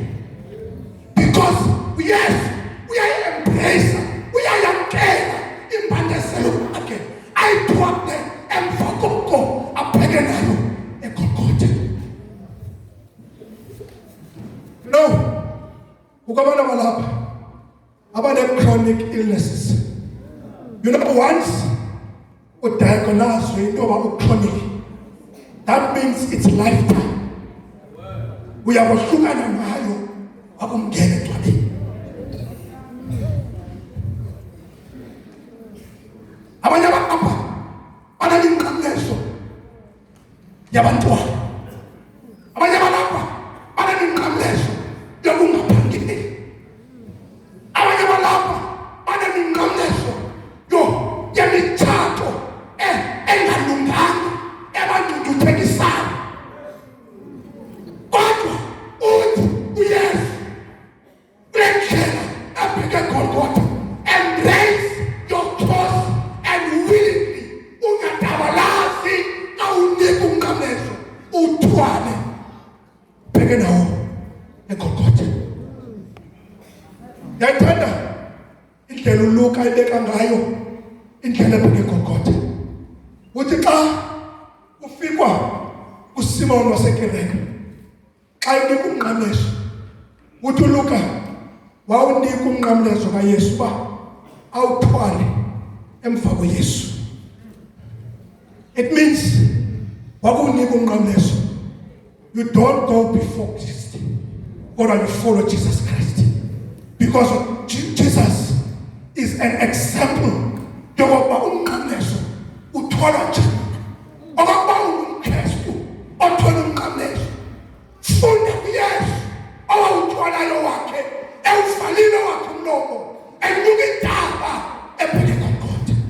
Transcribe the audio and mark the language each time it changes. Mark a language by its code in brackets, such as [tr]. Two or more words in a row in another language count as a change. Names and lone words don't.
[xh] Because yes, uyayi-embrace, uyayamkela imbandezelo yakhe ayithwaphe emva koko abheke nayo eGolgotha. No, ukubona balapha abane- [en] chronic illnesses. You know, once diagnosed into about chronic, that means it's lifetime. We are [xh] wahlukana ngayo akungena encwabeni. Abanye abantu banenqamlezo yabantwana. Abanye abantu banenqamlezo yokungaphangeli. Abanye abantu banenqamlezo yemitshato engalunganga ebangcungcuthekisayo. Kodwa uthi uYesu kulendlela abheke eGolgotha, [en] embrace your cross and willingly [xh] ungadabalazi awunika umnqamlezo uthwale bheke nawo eGolgotha. Yathanda indlela uLuka ayibeka ngayo indlela ebheke eGolgotha. Uthi xa ufikwa uSimoni waseKirene, xa enika umnqamlezo, uthi uLuka wawunika umnqamlezo kaYesu uba awuthwale emva koYesu. [en] It means [xh] wakunika umnqamlezo, [en] you don't go before Christ, or you follow Jesus Christ, because Jesus is an example [xh] yokokuba umnqamlezo uthwala njani. Okokuba ungumKristu othwala umnqamlezo, funda kuYesu owawuthwalayo wakhe, ewuvalile wakhe umlomo, enyuka intaba ebheke eGolgotha.